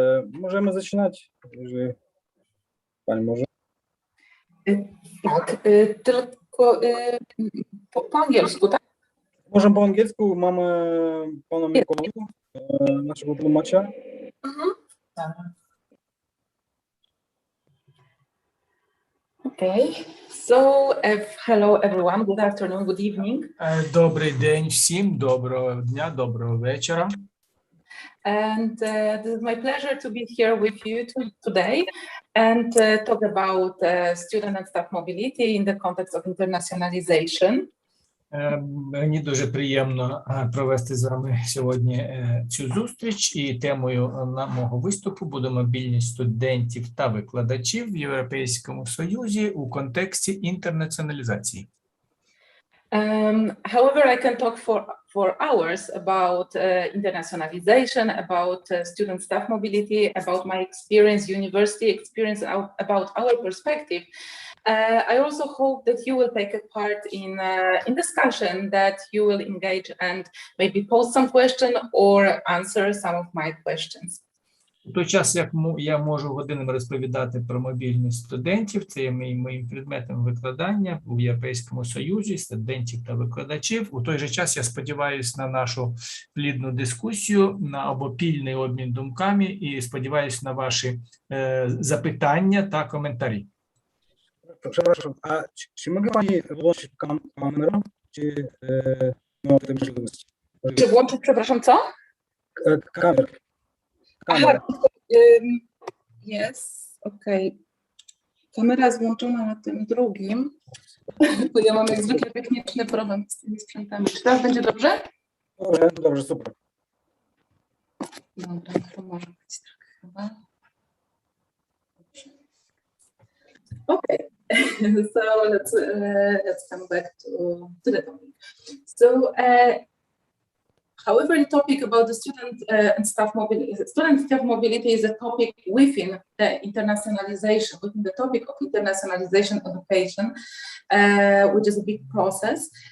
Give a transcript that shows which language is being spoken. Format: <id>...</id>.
<pl>Możemy zaczynać, jeżeli Pani może. Tak, tylko po angielsku, tak? Możemy po angielsku, mamy Pana Mikołaja, naszego tłumacza.</pl> <en>Okay, so hello everyone, good afternoon, good evening.</en> <uk>Добрий день всім, доброго дня, доброго вечора.</uk> <en>And this is my pleasure to be here with you today and talk about student and staff mobility in the context of internationalization.</en> <uk>Мені дуже приємно провести з вами сьогодні цю зустріч, і темою мого виступу буде мобільність студентів та викладачів в Європейському Союзі у контексті інтернаціоналізації.</uk> <en>However, I can talk for hours about internationalization, about student staff mobility, about my experience, university experience, about our perspective. I also hope that you will take a part in discussion, that you will engage and maybe pose some question or answer some of my questions.</en> <uk>У той час, як я можу годинами розповідати про мобільність студентів, це є моїм предметом викладання у Європейському Союзі, студентів та викладачів. У той же час я сподіваюся на нашу плідну дискусію, на обопільний обмін думками і сподіваюся на ваші запитання та коментарі.</uk> <pl>Przepraszam, a czy mogę Pani włączyć kamerę, czy nie ma tej możliwości? Czy włączyć, przepraszam, co? Kamera. Aha, jest, okej. Kamera jest włączona na tym drugim, bo ja mam jak zwykle techniczny problem z tymi sprzętami. Czy teraz będzie dobrze? Dobrze, super. Dobra, to może być tak chyba.</pl> <en>Okay, so let's come back to the topic. So, however, the topic about the student and staff mobility is a topic within the internationalization, within the topic of internationalization education, which is a big process.</en>